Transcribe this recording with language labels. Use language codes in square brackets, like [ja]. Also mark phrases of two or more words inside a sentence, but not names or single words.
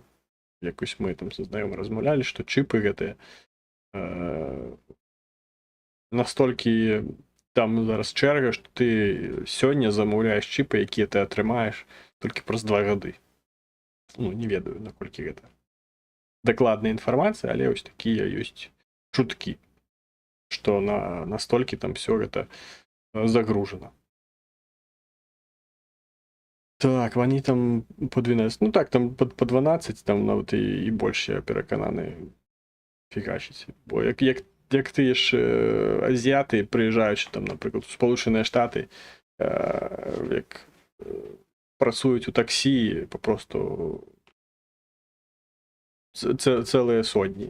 [be] Якось мы там са знаёмым размаўлялі, што чіпы гэтыя настолькі там зараз чэрга, што ты сёння замаўляеш чіпы, якія ты атрымаеш толькі праз 2 гады. Не ведаю, наколькі гэта дакладная інфармацыя, але вось такія ёсць чуткі, што настолькі там всё гэта загружена. [uk] Так, вони там по 12, так, там по 12, там навіть і больше, я переконаний, фігачить. Бо як ти ж азіати, приїжджаючи там, наприклад, в Сполучені Штати, як працюють у таксі, попросту цілі сотні.